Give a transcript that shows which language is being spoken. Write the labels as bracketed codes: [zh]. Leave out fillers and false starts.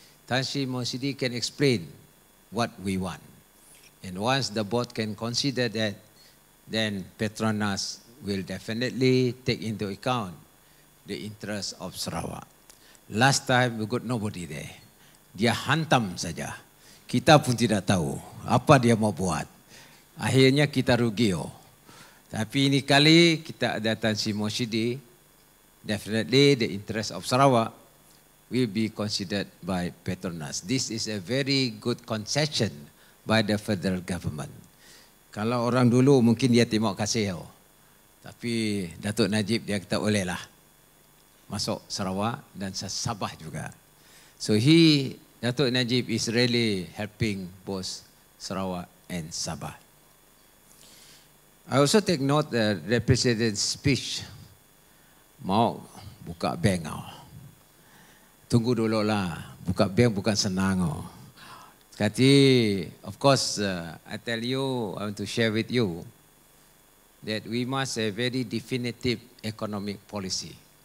[en] Tan Sri Moshidi can explain what we want. And once the board can consider that, then Petronas will definitely take into account the interest of Sarawak. Last time we got nobody there. [ms] Dia hantam saja. Kita pun tidak tahu apa dia mau buat. Akhirnya kita rugi. Tapi ini kali kita ada Tan Sri Moshidi. [en] Definitely the interest of Sarawak will be considered by Petronas. This is a very good concession by the federal government. [ms] Kalau orang dulu mungkin dia terima kasih. Tapi Datuk Najib dia kata boleh lah masuk Sarawak dan Sabah juga. [en] So Datuk Najib is really helping both Sarawak and Sabah. I also take note that the President's speech [ms] mau buka bank. Tunggu dulu lah, buka bank bukan senang. Kati, [en] of course, I tell you, I want to share with you that we must have a very definitive economic policy.